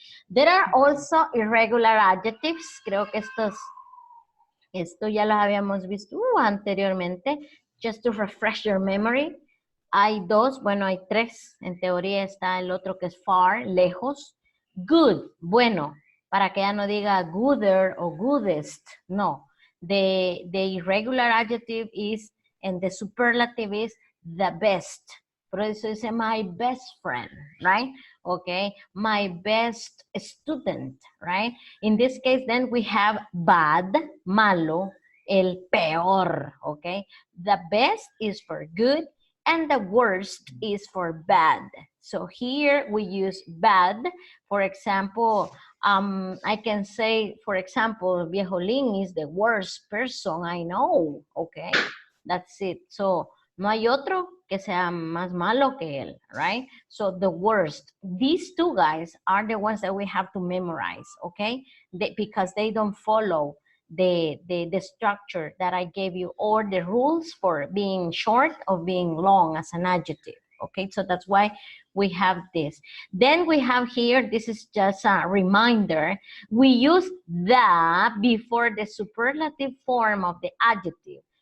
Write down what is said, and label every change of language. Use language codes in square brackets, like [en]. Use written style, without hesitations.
[en] There are also irregular adjectives. [es] Creo que esto ya los habíamos visto anteriormente. [en] Just to refresh your memory. [es] Hay dos, bueno, hay tres. En teoría está el otro que es far, lejos. Good, bueno, para que ya no diga gooder o goodest. No. [en] The irregular adjective is, and the superlative is the best. [es] Por eso dice [en] my best friend, right? Okay, my best student, right? In this case, then we have bad, [es] malo, el peor, [en] okay? The best is for good, and the worst is for bad. So here we use bad. For example, I can say, for example, Viejolín is the worst person I know, okay? That's it. [es] So, no hay otro que sea más malo que él, right? [en] So, the worst. These two guys are the ones that we have to memorize, okay? Because they don't follow the structure that I gave you or the rules for being short or being long as an adjective. Okay, so that's why we have this. Then we have here, this is just a reminder, we use the before the superlative form of the adjective.